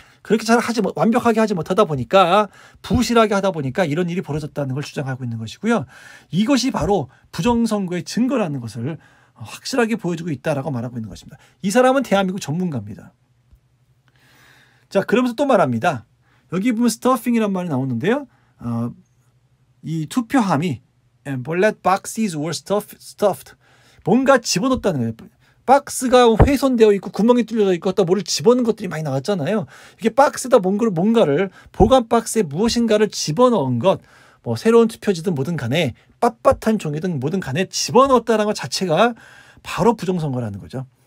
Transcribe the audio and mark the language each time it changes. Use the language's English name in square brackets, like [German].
[Korean] 그렇게 완벽하게 하지 못하다 보니까 부실하게 하다 보니까 이런 일이 벌어졌다는 걸 주장하고 있는 것이고요. 이것이 바로 부정선거의 증거라는 것을 확실하게 보여주고 있다라고 말하고 있는 것입니다. 이 사람은 대한민국 전문가입니다. 자, 그러면서 또 말합니다. 여기 보면 stuffing이란 말이 나오는데요. 이 투표함이 [English] ballot boxes were stuffed. [Korean] 뭔가 집어넣었다는 거예요. 박스가 훼손되어 있고 구멍이 뚫려져 있고 또 뭐를 집어넣은 것들이 많이 나왔잖아요. 이게 박스에다 뭔가를 보관 박스에 무엇인가를 집어넣은 것, 뭐 새로운 투표지든 뭐든 간에 빳빳한 종이든 뭐든 간에 집어넣었다는 것 자체가 바로 부정선거라는 거죠.